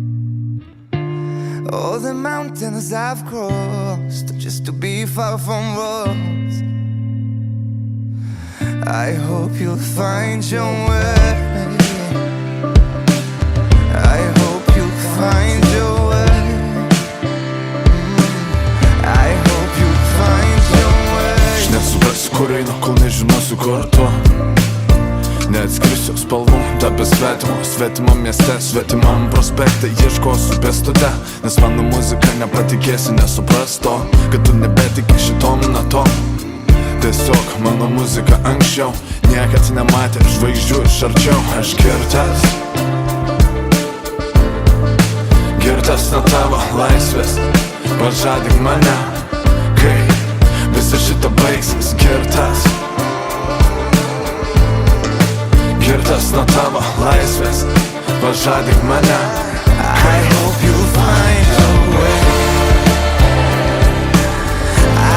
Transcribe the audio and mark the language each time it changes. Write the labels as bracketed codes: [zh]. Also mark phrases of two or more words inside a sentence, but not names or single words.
[en] All the mountains I've crossed just to be far from us. I hope you'll find your way. I hope you'll find your way. I hope you'll find your way. [lt] Aš nesuprasiu, kur einu, kol nežinosiu, kur tu. Neatskrisiu spalvų, tapę svetimu, svetimam mieste, svetimam prospekte. Ieškosiu pėstute, nes mano muzika nepatikėsi, nesupras to, kad tu nebetiki šitom natom. Tiesiog mano muzika anksčiau niekad nematė žvaigždžių iš arčiau. Aš girtas, girtas nuo tavo laisvės. Pažadink mane, kai visa šita baigsis. Girtas, girtas nuo tavo laisvės. Pažadink mane, [en] I hope you'll find your way.